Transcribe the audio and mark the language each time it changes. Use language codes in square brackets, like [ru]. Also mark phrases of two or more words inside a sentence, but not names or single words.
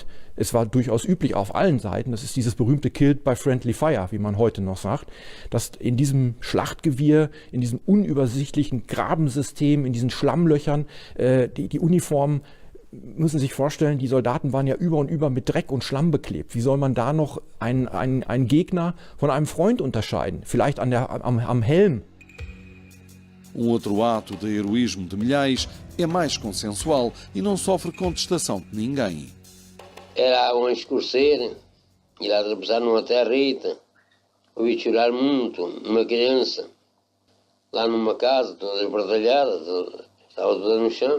[de] Es war durchaus üblich auf allen Seiten, das ist dieses berühmte [en] Killed by Friendly Fire, [de] wie man heute noch sagt, dass in diesem Schlachtgewirr, in diesem unübersichtlichen Grabensystem, in diesen Schlammlöchern, die Uniformen, müssen Sie sich vorstellen, die Soldaten waren ja über und über mit Dreck und Schlamm beklebt. Wie soll man da noch einen Gegner von einem Freund unterscheiden? Vielleicht am Helm. [pt] Outro ato de heroísmo de Milhais é mais consensual e não sofre contestação de ninguém. Era um escurecer, ir a atravessar numa territa, ouvi chorar muito, uma criança, lá numa casa, toda esbardalhada, estava toda no chão.